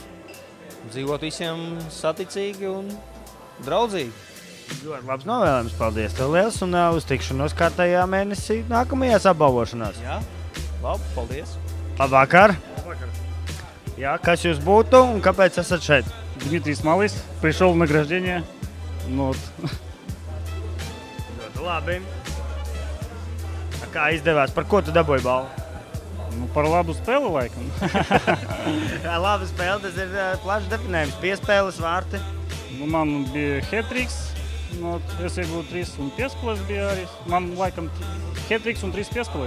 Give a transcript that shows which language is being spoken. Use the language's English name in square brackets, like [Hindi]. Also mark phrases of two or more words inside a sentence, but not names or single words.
[Latvian] Dzīvot visiem saticīgi un draudzīgi. Ļoti labs novēlējums, paldies tev liels un uz tikšanos kārtējā mēnesī nākamajās apbalvošanās. Jā, labi, paldies. Labvakar. Jā, kas jūs būtu un kāpēc esat šeit? [Russian] Дмитрий Смолис, пришел в награждение. Ну, вот. [Latvian] Ļoti labi. Kā izdevās? Par ko tu dabūji balvu? Nu, par labu spēli, laikam. Laba spēle, tas ir plašs definējums. Piespēles, vārti. Nu, man bija hat-triks. Nu, es iegūju 3 un piespēles bija arī. Man, laikam, hat-triks un 3 piespēles.